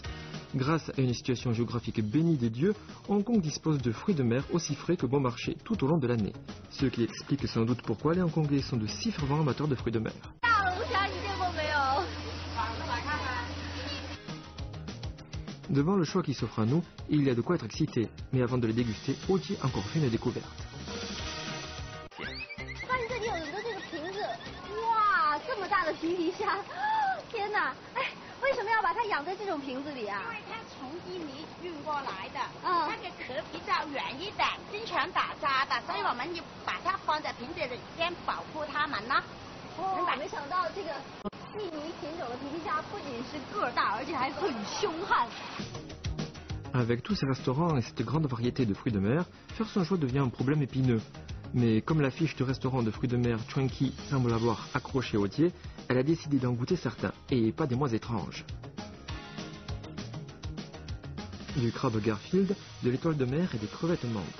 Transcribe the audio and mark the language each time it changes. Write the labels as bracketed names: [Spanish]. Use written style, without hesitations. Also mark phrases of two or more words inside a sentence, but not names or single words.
[French] Grâce à une situation géographique bénie des dieux, Hong Kong dispose de fruits de mer aussi frais que bon marché tout au long de l'année. Ce qui explique sans doute pourquoi les Hongkongais sont de si fervents amateurs de fruits de mer. Devant le choix qui s'offre à nous, il y a de quoi être excité. Mais avant de les déguster, Audier a encore fait une découverte. [Chinese] 发现这里有很多这个瓶子，哇，这么大的皮皮虾，天哪！哎，为什么要把它养在这种瓶子里啊？因为它从印尼运过来的，那个壳比较软一点，经常打渣的，所以我们就把它放在瓶子里先保护它们呢。哦，没想到这个印尼品种的皮皮虾不仅是个儿大，而且还很凶悍。 [French] Avec tous ces restaurants et cette grande variété de fruits de mer, faire son choix devient un problème épineux. Mais comme l'affiche du restaurant de fruits de mer Chunky semble avoir accroché Audier, elle a décidé d'en goûter certains, et pas des moins étranges. Du crabe Garfield, de l'étoile de mer et des crevettes menthes.